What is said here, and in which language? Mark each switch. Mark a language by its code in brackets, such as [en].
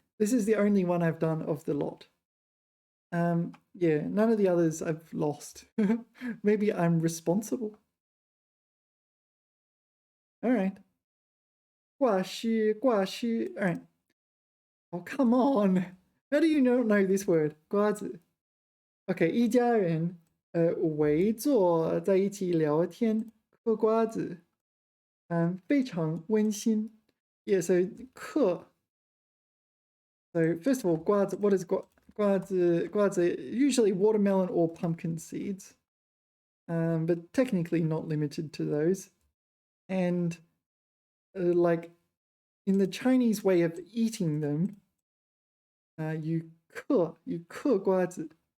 [en] This is the only one I've done of the lot. Yeah, none of the others I've lost. Maybe I'm responsible. All right. 挂失, 挂失.All right. Oh, come on. How do you not know this word? [zh] 瓜子. Okay, 一家人围坐在一起聊天嗑瓜子，非常温馨。 [en] Yeah, so 嗑. So first of all, 瓜子, what is 瓜子? 瓜子 usually watermelon or pumpkin seeds, but technically not limited to those. And like in the Chinese way of eating them, you 嗑瓜子.